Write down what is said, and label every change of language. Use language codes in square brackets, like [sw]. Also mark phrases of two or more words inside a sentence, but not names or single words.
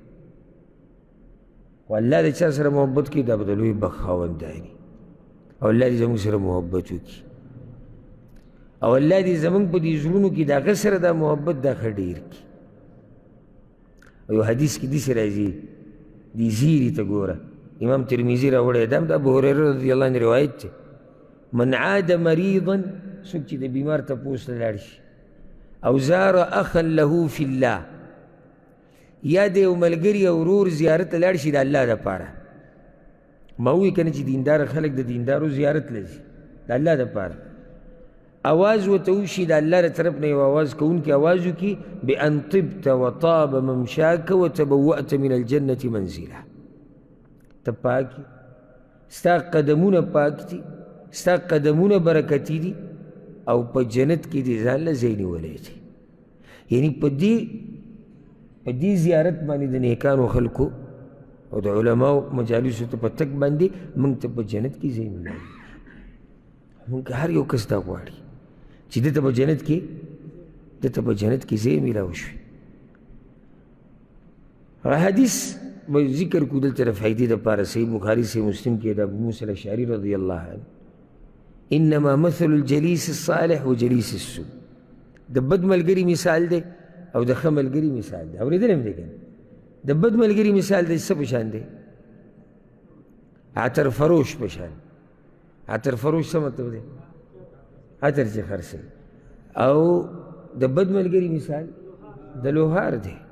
[ps] خو الله د چا سره محبت کوي دا به د لوی بخت خاونداني، او الله دې زموږ سره محبت وکړي، او الله دې زموږ په دې زړونو کې د هغه سره دا محبت دا ښه ډېر کړي. او یو حدیث کې داسې راځي، دې زیري ته ګوره، امام ترمذي راوړی دا د ابو هريره [ar] رضی الله عنه [ps] روایت دی [ar] من عاد مريضا [ps] څوک چې د بیمار تپوس ته لاړ شي او زار اخا له [ar] فی الله [ps] یا د یو ملګري او ورور زیارت ته لاړ شي د الله دپاره ما ووایي که نه چې دینداره خلک د دیندارو زیارت له ځي د الله دپاره اواز ورته وشي د الله له طرف نه یو اواز کوونکي اواز وکړي بان [ar] طبت وطاب ممشاک وتبوأت من الجنة منزلا [ps] ته پاکي ستا قدمونه پاک دي ستا قدمونه برکتي دي او په جنت کې دې ځان له ځای نیولی دی یعنی په دې زیارت باندې د نیکانو خلکو او د علماو مجالسو ته په تک باندې موږ ته په جنت کې ځای میلاوي موږ هر یو کس دا غواړي چې دته په جنت کې ځای میلاو شوي حدیث به ذکر کړو دلته د فایدې دپاره صحیح بخاري صحیح مسلم کې د ابو موسی الاشعري [ar] رضی الله عنه انما مثل الجلیس الصالح و جلیس السوء [ps] د بد ملګري مثال دی او د ښه ملګري مثال دی اورېدلی هم دی که د بد ملګري مثال دی څه په شان دی عطر فروش په شان عطر فروش څه مطلب دی عطر چې خرڅوي او د بد ملګري مثال د لوهار دی